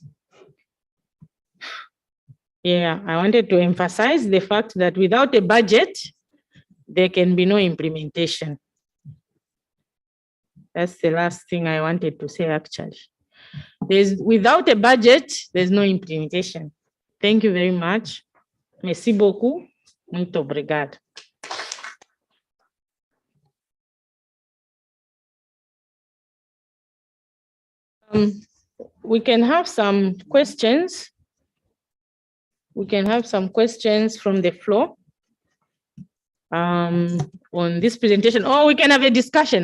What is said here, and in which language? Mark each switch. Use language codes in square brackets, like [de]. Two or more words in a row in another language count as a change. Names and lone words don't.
[en] Yeah, I wanted to emphasize the fact that without a budget, there can be no implementation. That's the last thing I wanted to say, actually. Without a budget, there's no implementation. Thank you very much. [fr] Merci beaucoup. [pt] Muito obrigado. [en] We can have some questions. We can have some questions from the floor on this presentation, or we can have a discussion.